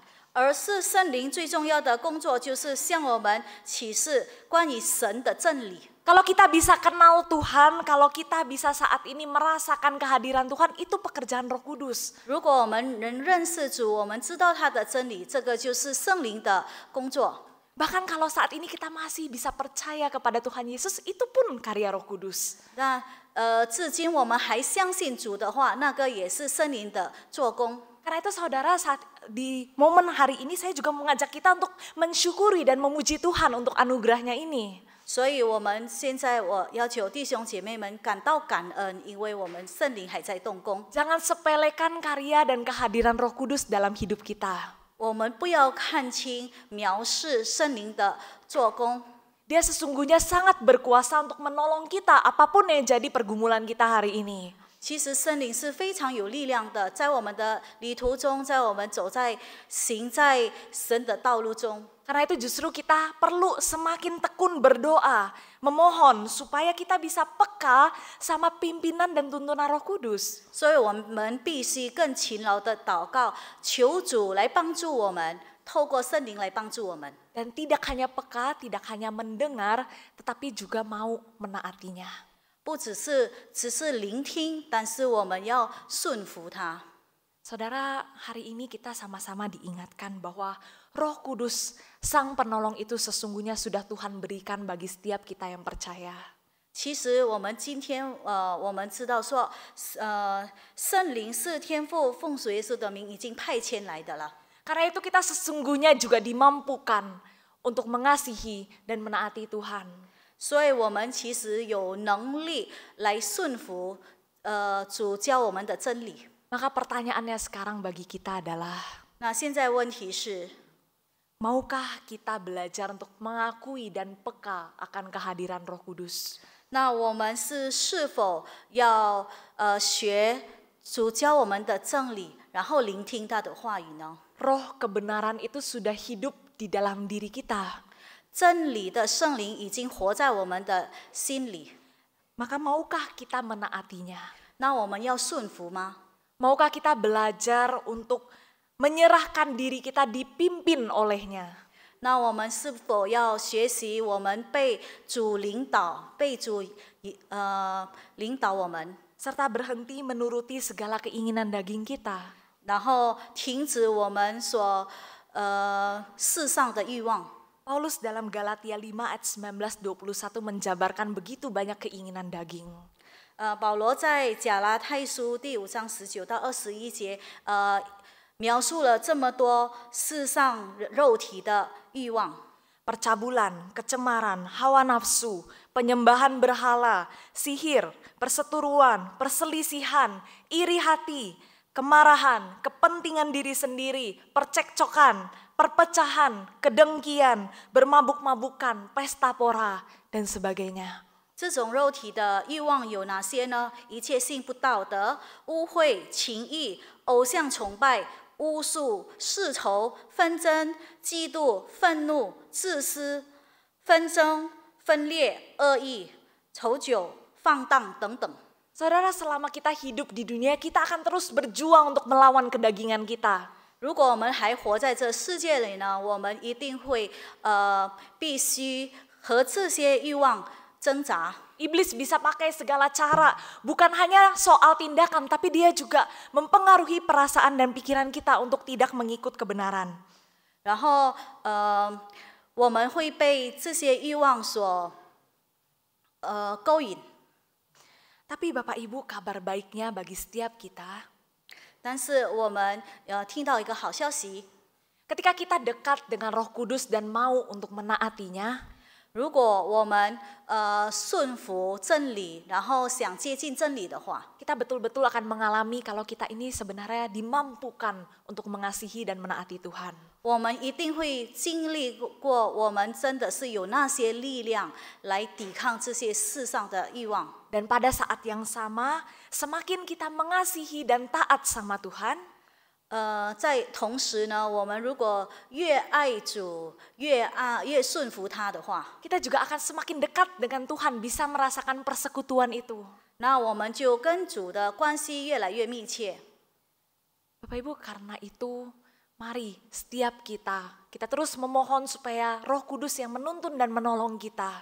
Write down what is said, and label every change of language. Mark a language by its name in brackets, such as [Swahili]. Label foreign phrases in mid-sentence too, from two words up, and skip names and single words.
[Chinese] 而是圣灵最重要的工作，就是向我们启示关于神的真理。 [Indonesian] Kalau kita bisa kenal Tuhan, kalau kita bisa saat ini merasakan kehadiran Tuhan, itu pekerjaan Roh Kudus. [Chinese] 如果我们能认识主，我们知道他的真理，这个就是圣灵的工作。 [Indonesian] Bahkan kalau saat ini kita masih bisa percaya kepada Tuhan Yesus, itu pun karya Roh Kudus. [Chinese] 那至今我们还相信主的话，那个也是圣灵的做工。 [Indonesian] Karena itu saudara, saat di momen hari ini saya juga mengajak kita untuk mensyukuri dan memuji Tuhan untuk anugerahnya ini. [Chinese] 所以我们现在我要求弟兄姐妹们感到感恩，因为我们圣灵还在动工。 [Indonesian] Jangan sepelekan karya dan kehadiran Roh Kudus dalam hidup kita. [Chinese] 我们不要看轻藐视圣灵的做工。 [Indonesian] Dia sesungguhnya sangat berkuasa untuk menolong kita apapun yang jadi pergumulan kita hari ini. [Chinese] 其实圣灵是非常有力量的，在我们的旅途中，在我们行在神的道路中。 [Indonesian] Karena itu justru kita perlu semakin tekun berdoa, memohon supaya kita bisa peka sama pimpinan dan tuntunan Roh Kudus. [Chinese] 所以我们必须更勤劳的祷告，求主来帮助我们，透过圣灵来帮助我们。 [Indonesian] Dan tidak hanya peka, tidak hanya mendengar, tetapi juga mau menaatinya. [Chinese] 不只是聆听，但是我们要顺服他。 [Indonesian] Saudara, hari ini kita sama-sama diingatkan bahwa Roh Kudus, Sang Penolong itu sesungguhnya sudah Tuhan berikan bagi setiap kita yang percaya. [Chinese] 其实我们今天我们知道说，圣灵是天父奉主耶稣的名已经派遣来的了。 [Indonesian] Karena itu kita sesungguhnya juga dimampukan untuk mengasihi dan menaati Tuhan. [Chinese] 所以我们其实有能力来顺服主教我们的真理。 [Indonesian] Maka pertanyaannya sekarang bagi kita adalah, [Chinese] 那现在问题是， [Indonesian] maukah kita belajar untuk mengakui dan peka akan kehadiran Roh Kudus? [Chinese] 那我们是否要学主教我们的真理，然后聆听他的话语呢？ [Indonesian] Roh kebenaran itu sudah hidup di dalam diri kita. [Chinese] 真理的圣灵已经活在我们的心里， [Indonesian] Maka maukah kita menaatinya? [Chinese] 那我们要顺服吗？ [Indonesian] Maukah kita belajar untuk menyerahkan diri kita dipimpin olehnya? [Chinese] 那我们是否要学习我们被主领导，被主领导我们， [Indonesian] Serta berhenti menuruti segala keinginan daging kita. [Chinese] 然后停止我们所世上的欲望。 [Indonesian] Paulus dalam Galatia 5 ayat 19-21 menjabarkan begitu banyak keinginan daging. [Chinese] 保罗在加拉太书第5章19到21节，描述了这么多世上肉体的欲望。 [Indonesian] Percabulan, kecemaran, hawa nafsu, penyembahan berhala, sihir, perseteruan, perselisihan, iri hati, kemarahan, kepentingan diri sendiri, percekcokan, perpecahan, kedengkian, bermabuk-mabukan, pesta pora, dan sebagainya. [Chinese] 这种肉体的欲望有哪些呢？一切性不道德、污秽、情欲、偶像崇拜、巫术、世仇、纷争、嫉妒、愤怒、自私、纷争、分裂、恶意、丑酒、放荡等等。 [Indonesian] Saudara, selama kita hidup di dunia, kita akan terus berjuang untuk melawan kedagingan kita. [Chinese] 如果我们还活在这世界里呢，我们一定会必须和这些欲望挣扎。 [Indonesian] Iblis bisa pakai segala cara, bukan hanya soal tindakan, tapi dia juga mempengaruhi perasaan dan pikiran kita untuk tidak mengikut kebenaran. [Chinese] 然后我们会被这些欲望所勾引。 [Indonesian] Tapi Bapak Ibu, kabar baiknya bagi setiap kita, [Chinese] 但是我们听到一个好消息， [Indonesian] ketika kita dekat dengan Roh Kudus dan mau untuk menaatinya, [Chinese] 如果我们顺服真理，然后想接近真理的话， [Indonesian] kita betul-betul akan mengalami kalau kita ini sebenarnya dimampukan untuk mengasihi dan menaati Tuhan. [Chinese] 我们一定会经历过，我们真的是有那些力量来抵抗这些世上的欲望。 [Indonesian] Dan pada saat yang sama, semakin kita mengasihi dan taat sama Tuhan, [Chinese] 在同时呢，我们如果越爱主，越顺服他的话， [Indonesian] kita juga akan semakin dekat dengan Tuhan, bisa merasakan persekutuan itu. [Chinese] 那我们就跟主的关系越来越密切。 [Indonesian] Bapak Ibu, karena itu mari setiap kita terus memohon supaya Roh Kudus yang menuntun dan menolong kita.